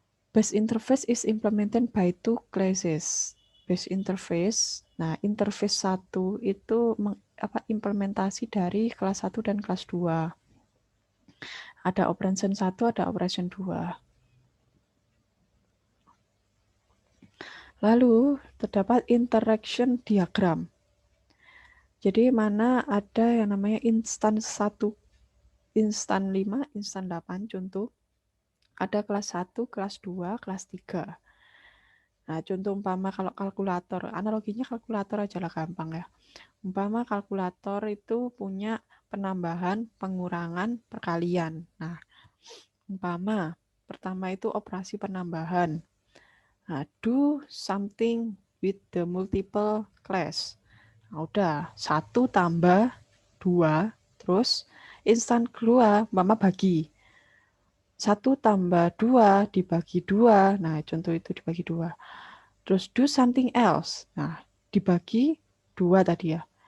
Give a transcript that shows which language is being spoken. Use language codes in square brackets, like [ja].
[en] Base interface is implemented by two classes. [id] Base interface, nah interface 1 itu implementasi dari kelas 1 dan kelas 2. Ada operation 1, ada operation 2. Lalu terdapat interaction diagram. Jadi mana ada yang namanya instan 1, instan 5, instan 8 contoh. Ada kelas 1, kelas 2, kelas 3. Nah, contoh umpama kalau kalkulator, analoginya kalkulator aja lah gampang ya. Umpama kalkulator itu punya penambahan, pengurangan, perkalian. Nah, umpama pertama itu operasi penambahan. [en] Nah, do something with the multiple class. [id] Nah, udah, 1 tambah 2, terus instan kedua, mama bagi. 1 tambah 2 dibagi 2, nah contoh itu dibagi 2. Terus [en] do something else, [id] nah dibagi 2 tadi ya.